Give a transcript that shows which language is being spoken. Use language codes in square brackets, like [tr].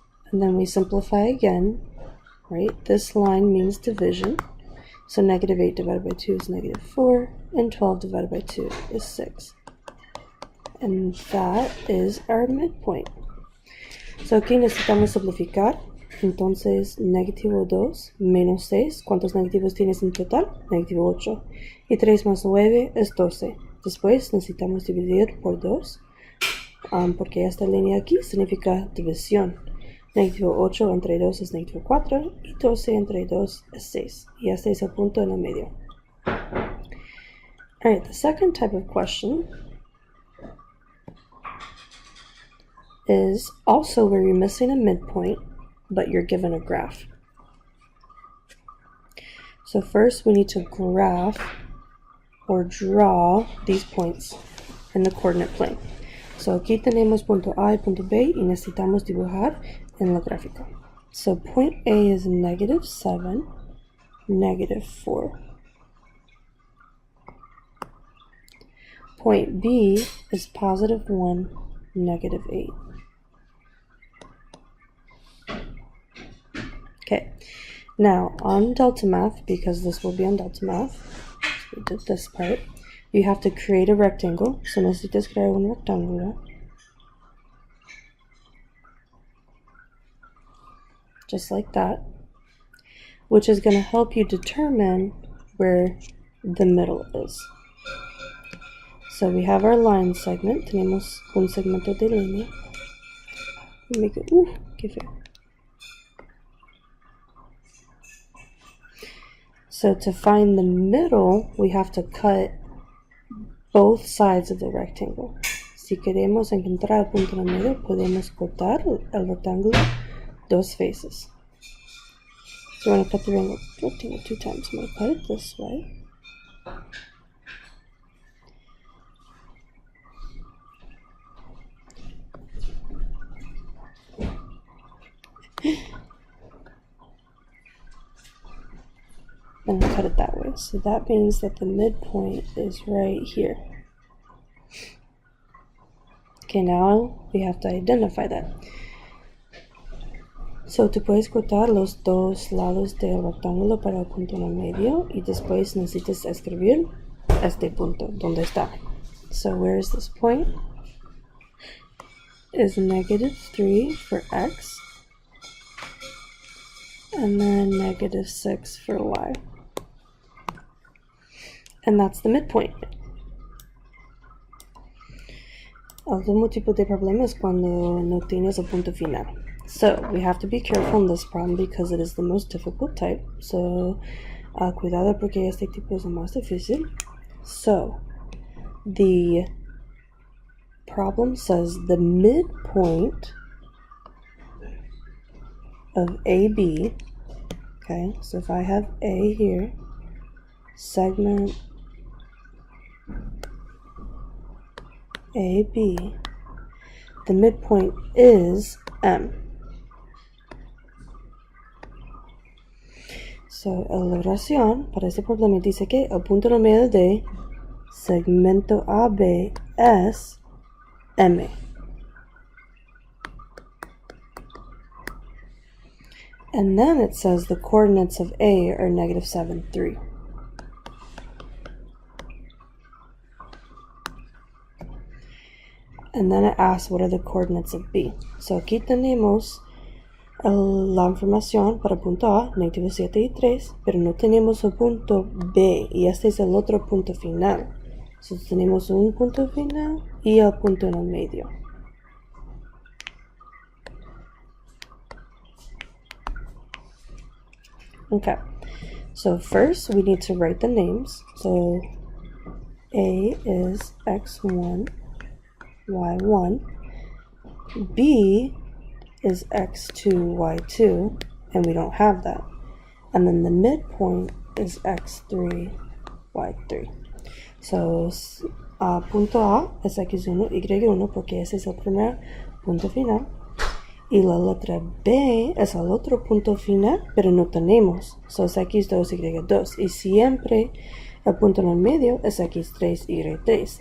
[en] And then we simplify again, right? This line means division. So negative 8 divided by 2 is negative 4, and 12 divided by 2 is 6. And that is our midpoint. [es] So aquí necesitamos simplificar. Entonces, negativo 2 menos 6. ¿Cuántos negativos tienes en total? Negativo 8. Y 3 más 9 es 12. Después necesitamos dividir por 2. Porque esta línea aquí significa división. Negativo 8 entre 2 es negativo 4. Y 12 entre 2 es 6. Y este es el punto en el medio. [en] Alright, the second type of question is also where you're missing a midpoint, but you're given a graph. So first we need to graph or draw these points in the coordinate plane. [es] So aquí tenemos punto A y punto B y necesitamos dibujar en la gráfica. [en] So point A is negative 7, negative 4. Point B is positive 1, negative 8. Okay, now on Delta Math, because this will be on Delta Math, so we did this part, you have to create a rectangle. [es] So necesitas crear un rectángulo. [en] Just like that, which is going to help you determine where the middle is. So we have our line segment. [es] Tenemos un segmento de línea. [en] Make it, [es] qué feo. [en] So to find the middle, we have to cut both sides of the rectangle. [es] Si queremos encontrar el punto en el medio, podemos cortar el rectángulo dos veces. [en] So we're going to cut the rectangle 2 times. I'm going to cut it this way. And cut it that way. So that means that the midpoint is right here. Okay, now we have to identify that. [es] So tú puedes cortar los dos lados del rectángulo para el punto en el medio y después necesitas escribir este punto, donde está. [en] So where is this point? Is negative 3 for x, and then negative 6 for y. And that's the midpoint. [es] El último tipo de problema es cuando no tienes el punto final. [en] So we have to be careful in this problem because it is the most difficult type. [es] So cuidado porque este tipo es el más difícil. [en] So the problem says the midpoint of AB. Okay, so if I have A here, segment AB, the midpoint is M. [es] So, la oración para este problema dice que el punto en el medio de segmento AB es M. [en] And then it says the coordinates of A are negative 7, 3. and then it asks what are the coordinates of B. [es] So aquí tenemos la información para punto A, negativo 7 y 3, pero no tenemos el punto B, y este es el otro punto final. So tenemos un punto final y el punto en el medio. [en] Okay, so first we need to write the names. So A is x1, y1, B is x2, y2, and we don't have that. And then the midpoint is x3, y3. [es] So punto A es x1, y1, porque ese es el primer punto final. Y la letra B es el otro punto final, pero no tenemos. So es x2, y2. Y siempre el punto en el medio es x3, y3.